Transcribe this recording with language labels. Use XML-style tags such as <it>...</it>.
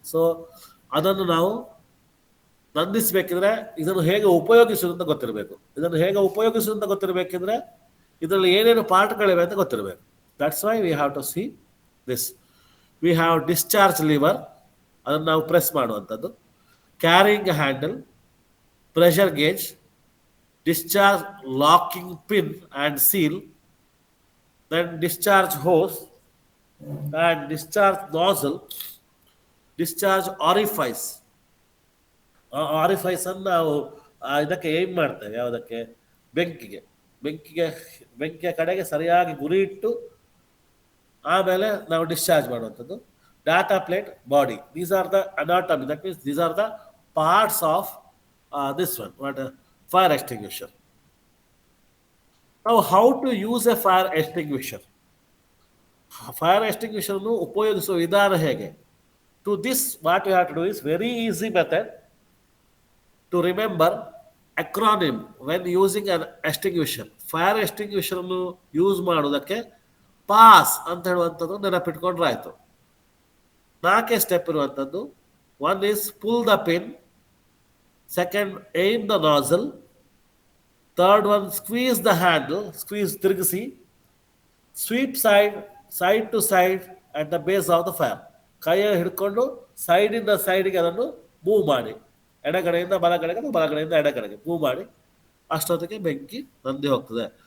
<kn>So ಅದನ್ನು ನಾವು ನಂದಿಸಬೇಕಿದ್ರೆ ಇದನ್ನು ಹೇಗೆ ಉಪಯೋಗಿಸುವುದು ಅಂತ ಗೊತ್ತಿರಬೇಕು. ಇದನ್ನು ಹೇಗೆ ಉಪಯೋಗಿಸುವುದು ಅಂತ ಗೊತ್ತಿರಬೇಕಿದ್ರೆ ಇದರಲ್ಲಿ ಏನೇನು ಪಾರ್ಟ್ಗಳಿವೆ ಅಂತ ಗೊತ್ತಿರಬೇಕು.</kn> <en>That's why we have to see this. We have discharge lever,</en> <kn>ಅದನ್ನು ನಾವು ಪ್ರೆಸ್ ಮಾಡುವಂಥದ್ದು.</kn> <en>Carrying handle, pressure gauge, discharge locking pin and seal, then discharge hose and discharge nozzle, discharge orifice.</en> <kn>Orifice ಅನ್ನು ನಾವು ಇದಕ್ಕೆ ಏಮ್ ಮಾಡ್ತೇವೆ, ಯಾವುದಕ್ಕೆ, ಬೆಂಕಿಗೆ ಬೆಂಕಿಗೆ ಬೆಂಕಿಯ ಕಡೆಗೆ ಸರಿಯಾಗಿ ಗುರಿ ಇಟ್ಟು ಆಮೇಲೆ ನಾವು ಡಿಸ್ಚಾರ್ಜ್ ಮಾಡುವಂಥದ್ದು.</kn> <en>Data plate, body, these are the anatomy, that means these are the parts of this one, what fire extinguisher. Now, how to use a fire extinguisher?</en> <kn>Fire extinguisher ಅನ್ನು ಉಪಯೋಗಿಸುವ ವಿಧಾನ ಹೇಗೆ?</kn> <en>To this, what you have to do is very easy method to remember acronym when using an extinguisher.</en> <kn>Fire extinguisher ಅನ್ನು use ಮಾಡೋದಕ್ಕೆ pass ಅಂತ ಹೇಳುವಂಥದ್ದು ನೆನಪಿಟ್ಕೊಂಡ್ರೆ ಆಯಿತು. 4 step ಇರುವಂಥದ್ದು.</kn> <en>one is pull the pin, second aim the nozzle, third one squeeze the handle,</en> <kn>squeeze ತಿರುಗಿಸಿ,</kn> <en>sweep side to side at the base of the fire,</en> <kn>ಕೈಯಲ್ಲಿ ಹಿಡ್ಕೊಂಡು ಸೈಡಿಂದ ಸೈಡ್ಗೆ ಅದನ್ನು ಮೂವ್ ಮಾಡಿ, ಎಡಗಡೆಯಿಂದ ಬಲಗಡೆಗೆ, ಬಲಗಡೆಯಿಂದ ಎಡಗಡೆಗೆ ಮೂವ್ ಮಾಡಿ, ಅಷ್ಟೊತ್ತಿಗೆ ಬೆಂಕಿ ನಂದಿ ಹೋಗ್ತದೆ.</kn>